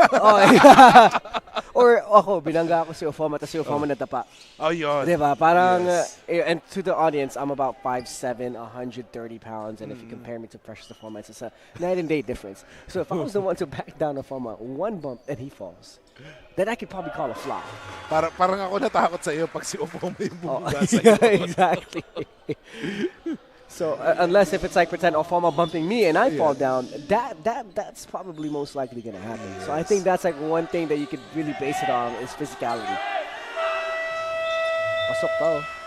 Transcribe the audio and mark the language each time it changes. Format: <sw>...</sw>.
<tl>Oh, or ako, binangga ako si Ofoma, tapos si Ofoma natapa. Oh, yun. Diba? Parang,</tl> <en>Yes. And to the audience, I'm about 5'7", 130 pounds, and if you compare me to Precious Ofoma, it's a night and day difference. So if I was the one to back down Ofoma, one bump and he falls, then I could probably call a flop.</en> <tl>Parang ako natakot sa iyo pag si Ofoma yung bumuga sa iyo.</tl> <en>Yeah, exactly. So unless if it's like pretend Ofoma bumping me and I fall down, that's probably most likely gonna happen. Yes. So I think that's like one thing that you could really base it on is physicality.</en> <tl>Pasok pa, oh.</tl>